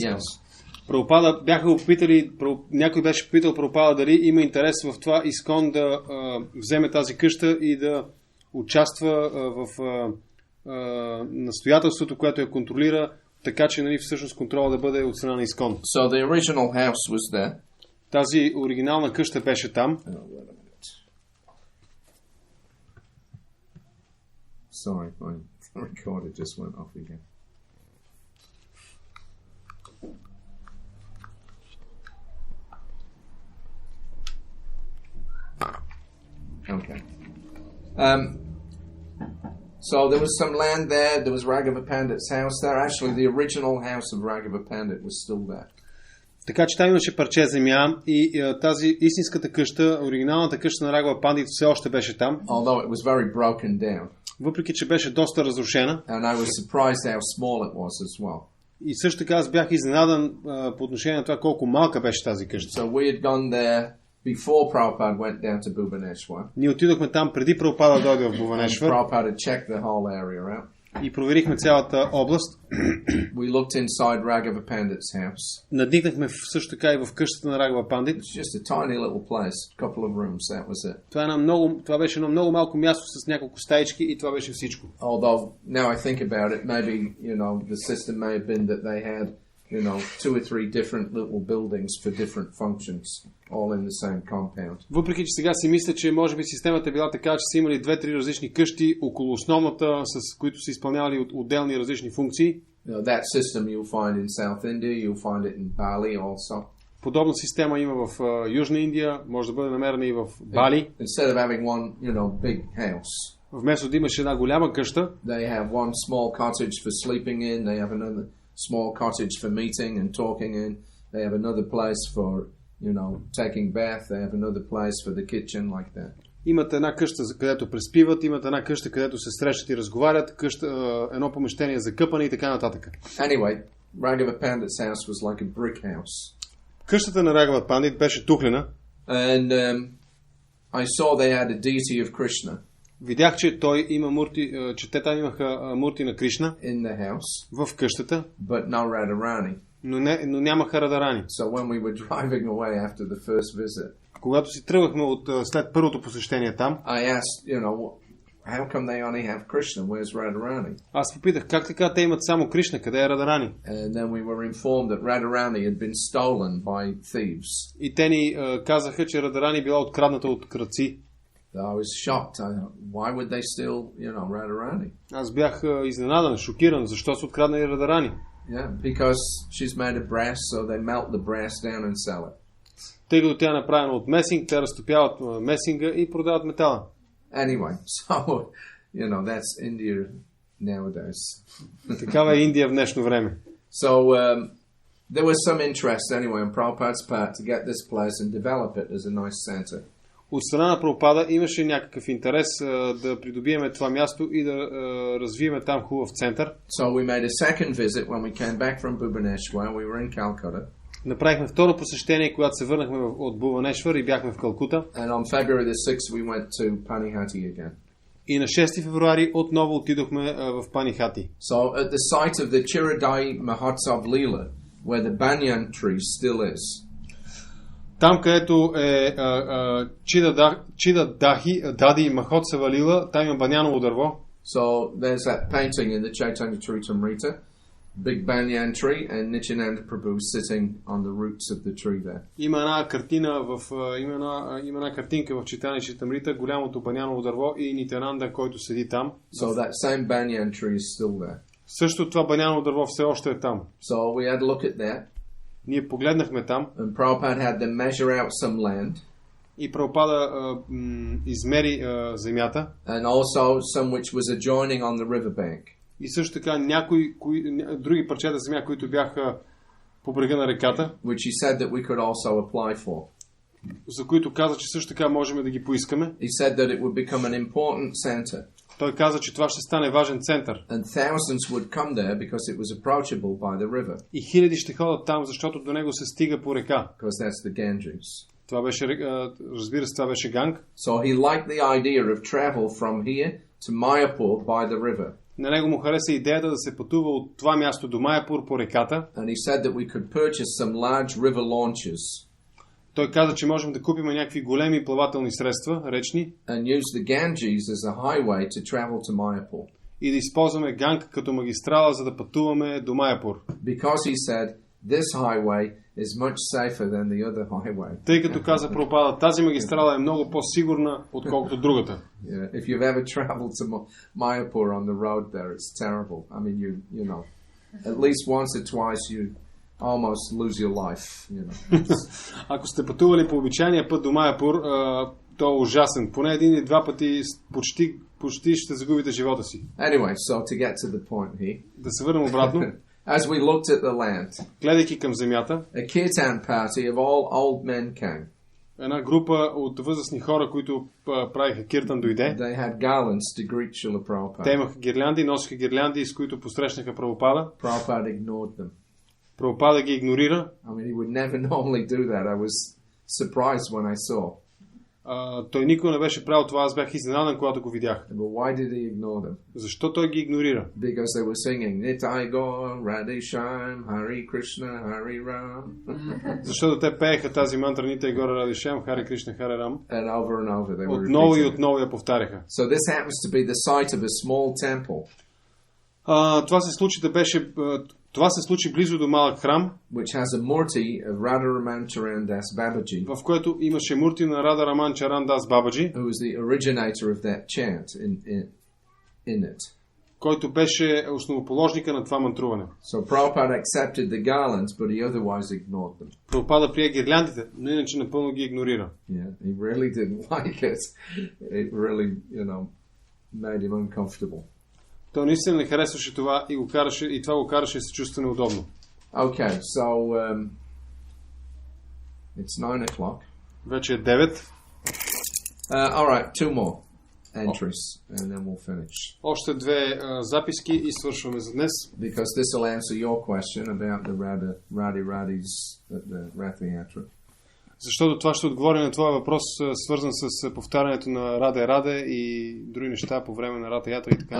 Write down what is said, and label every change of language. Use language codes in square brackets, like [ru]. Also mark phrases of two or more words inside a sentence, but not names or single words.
[en] Yes. house. [bg] Прабхупада бяха опитали, някой беше попитал Прабхупада дали има интерес в това ISKCON да вземе тази къща и да участва в настоятелството, което я контролира, така че всъщност контрола да бъде от страна на ISKCON. [en] So the original house was there. [bg] Тази оригинална къща беше там. [en] Sorry, my recorder just went off again. Okay. So there was some land there. There was Raghava Pandit's house there. Actually, the original house of Raghava Pandit was still there. [bg] Така че там имаше парче земя и тази истинската къща, оригиналната къща на Рагава Пандит все още беше там. [en] Although it was very broken down. [bg] Въпреки че беше доста разрушена. [en] And I was surprised how small it was as well. [bg] И също така аз бях изненадан по отношение на това колко малка беше тази къща. [en] So we had gone there before Prabhupada went down to Bhubaneswar. [bg] Ние отидохме там преди Прабхупада да дойде в Бхуванешвар. [en] Prabhupada checked the whole area out. [bg] И проверихме цялата област. [en] We looked inside Raghava Pandit's house. [bg] Надникнахме също така и в къщата на Рагава Пандит. [en] It's just a tiny little place, a couple of rooms, that was it. [bg] Това беше едно много малко място с няколко стаички и това беше всичко. [en] Although now I think about it, maybe, the system may have been that they had, 2 or 3 different little buildings for different functions, all in the same compound. [bg] Въпреки че сега си мисля, че може би системата е била така, че са имали 2-3 различни къщи около основната, с които са изпълнявали отделни различни функции. [en] That system you'll find in South India, you'll find it in Bali also. [bg] Подобна система има в Южна Индия, може да бъде намерена и в Бали. [en] Instead of having one, big house. [bg] Вместо да имаш една голяма къща, [en] they have one small cottage for sleeping in, they have another small cottage for meeting and talking in, they have another place for, taking bath, they have another place for the kitchen, like that. [bg] Имат една къща, където преспиват, имат една къща, където се срещат и разговарят, едно помещение за къпане и така нататък. [en] Anyway, Raghava Pandit's house was like a brick house. [bg] Къщата на Рагава Пандит беше тухлена. [en] And I saw they had a deity of Krishna. [bg] Видях, че той има мурти, че те там имаха мурти на Кришна [en] in the house, [bg] в къщата, [en] but no Radharani. [bg] но нямаха Радарани. [en] So when we were driving away after the first visit, [bg] когато си тръгвахме след първото посещение там, [en] I asked, how come they only have Krishna? Where's Radharani? [bg] аз попитах, как така те имат само Кришна, къде е Радарани? [en] And then we were informed that Radharani had been stolen by thieves. [bg] И те ни казаха, че Радарани била открадната от крадци. [en] I was shocked. Why would they steal, Radharani? [bg] Аз бях изненадан, шокиран, защо са откраднали Радарани? [en] Yeah, because she's made of brass, so they melt the brass down and sell it. [bg] Тъй като тя е направена от месинг, те разтопяват месинга и продават метала. [en] Anyway, so, that's India nowadays. [bg] Такава е Индия в днешно време. [en] So, there was some interest anyway on Prabhupada's part to get this place and develop it as a nice center. [bg] От страна на Прабхупада имаше някакъв интерес да придобиеме това място и да развиеме там хубав център. [en] So we made a second visit when we came back from Bhubaneswar. We were in Calcutta. [bg] Направихме второ посещение, когато се върнахме от Бхуванешвар и бяхме в Калкута. [en] And on February the 6th we went to Panihati again. [bg] И на 6 февруари отново отидохме в Панихати. [en] So at the site of the Chiradai Mahotsav Leela, where the banyan tree still is. [bg] Там, където е Чида Дади Махотсава Лила, там има баняново дърво. [en] So there's that painting in the Chaitanya Charitamrita, big banyan tree, and Nityananda Prabhu sitting on the roots of the tree there. [bg] Има една картинка в Чайтanya Чаритамрита, голямото баняново дърво и Нитянанда, който седи там. [en] So that same banyan tree is still there. [bg] Също това баняново дърво все още е там. [en] So we had a look at that. [bg] Ние погледнахме там. [en] And Prabhupada had them measure out some land. [bg] И Прабхупада измери земята. [en] And also some which was adjoining on the riverbank. [bg] и също така други парчета земя, които бяха по брега на реката, [en] which he said that we could also apply for. [bg] За които каза, че също така можем да ги поискаме. [en] He said that it would become an important center. [bg] Той каза, че това ще стане важен център. [en] And thousands would come there because it was approachable by the river. [bg] И хиляди ще ходят там, защото до него се стига по река. [en] Because that's the Ganges. [bg] Това беше, разбира се, това беше Ганг. [en] So he liked the idea of travel from here to Mayapur by the river. [bg] На него му хареса идеята да се пътува от това място до Майапур по реката. [en] And he said that we could purchase some large river launches. [bg] Той каза, че можем да купим някакви големи плавателни средства, речни. [en] And use the Ganges as a highway to travel to Mayapur. [bg] И да използваме Ганг като магистрала, за да пътуваме до Майапур. [en] Because he said this highway is much safer than the other highway. [bg] Тъй като каза Прабхупада, тази магистрала е много по-сигурна, отколкото другата. [en] Yeah, if you've ever traveled to Mayapur on the road there, it's terrible. I mean, you know, at least once or twice you almost lose your life, you know. [bg] Ако сте пътували по обичайния път до Майапур, то е ужасен. Поне един или два пъти почти ще загубите живота си. [en] Anyway, so to get to the point here. [bg] Да се върнем обратно. [en] As we looked at the land, [bg] гледайки към земята, [en] a kirtan party of all old men came. [bg] Една група от възрастни хора, които правиха киртан, дойде. [en] They had garlands to greet Srila Prabhupada. [bg] Те имаха гирлянди, носиха гирлянди, с които посрещнаха Прабхупада. [en] Prabhupada ignored them. [bg] Прабхупада ги игнорира. [en] I mean, he would never normally do that. I was surprised when I saw. [bg] Той никога не беше правил това, аз бях изненадан, когато го видях. [en] But why did he ignore them? [bg] Защо той ги игнорира? [en] Because they were singing Nitai Gaur, Radhe Shyam, Hari Krishna, Hari Ram. [bg] Защото те пееха тази мантра Nitai Gaur, Radhe Shyam, Хари Кришна, Хари Рам. [en] And over they were [bg] отново и [en] repeating. [bg] отново я повтаряха. [en] So this happens to be the site of a small temple. [bg] Това се случи близо до малък храм, [en] which has a murti of Radharaman Charan Das Babaji, [bg] в който имаше мурти на Рада Раман Чаран Дас Бабаджи, [en] who was the originator of that chant in it. [bg] който беше основоположника на това мантруване. [en] So Prabhupada accepted the garlands, but he otherwise ignored them. [bg] Прабхупада прие гирляндите, но иначе напълно ги игнорира. [en] Yeah, he really didn't like it. It really, made him uncomfortable. [bg] Той наистина не харесваше това и това го караше да се чувства неудобно. [en] Okay, so it's 9 o'clock. [bg] Вече е 9. [en] All right, 2 more entries, and then we'll finish. [bg] Още 2 записки и свършваме за днес. [en] Because this will answer your question about the Radhis at the Rath Yatra. [bg] Защото това ще отговори на твоя въпрос, свързан с повтарянето на Раде и други неща по време на Рата Ятра и така